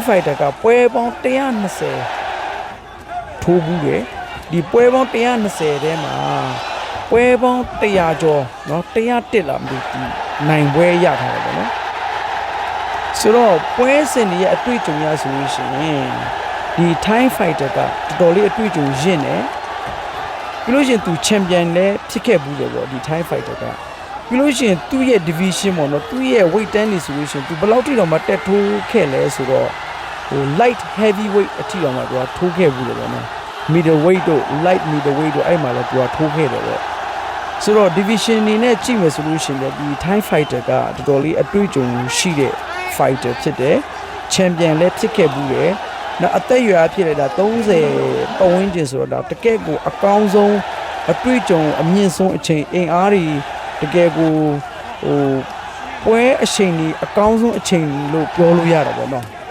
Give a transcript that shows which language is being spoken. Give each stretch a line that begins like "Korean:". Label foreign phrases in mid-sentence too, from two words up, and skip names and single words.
Burmese: fighter ကပွဲပေါင်း120ထိုးဘူးတယ်ဒီပွဲပေါင်း120ထဲမှာပွဲပေါင်း100ကျော်เนาะ101လားမသိဘူးနိုင်ပွဲရထားတယ်ပေါ့နော်ဆိုတော့ပွဲစဉ်တွေရဲ့အတွေ့အကြုံရဆိုလို့ရှိရင်ဒီ
English: Thai fighter
Burmese: ကတော်တော်လေးအတွေ့အကြုံရင့်တယ်ပြီးလို့ရှိရင်သူ champion လည်းဖြစ်ခဲ့ဘူးတယ်ပေါ့ဒီ
English: Thai fighter
Burmese: ကပြီးလို့ရှိရင်သူ့ရဲ့ division ပေါ့နော်သူ့ရဲ့ weight တ န်းနေဆိုလို့ရှိရင်သူဘယ်လောက်ထိတော့မှတက်ထိုးခဲ့လဲဆိုတော့ဟို
English: light heavyweight
Burmese: အထိတော့မှသူကထိုးခဲ့ဘူးတယ်ပေါ့နော် middleweight တို့
English: light middleweight
Burmese: တို့အဲ့မှာလည်းသူကထိုးခဲ့တယ်ပေါ့ဆိုတော့ division နေနဲ့ကြည့်မယ်ဆိုလို့ရှိရင်ဒီ
English: Thai fighter
Burmese: ကတော်တော်လေးအတွေ့အကြုံရှိတဲ့ fighter ဖြစ်တယ် champion လည်းဖြစ်ခဲ့ဘူးတယ်နော်အသက်အရွယ်အဖြစ်လည်းဒါ30ပတ်ဝန်းကျင်ဆိုတော့ဒါတကယ့်ကိုအကောင်းဆုံးအတွေ့အကြုံအမြင့်ဆုံးအချိန်အင်အားတွေတကယ်ကိုဟိုပွဲအချိန်ကြီးအကောင်းဆုံးအချိန်လို့ပြောလို့ရတာပေါ့နော်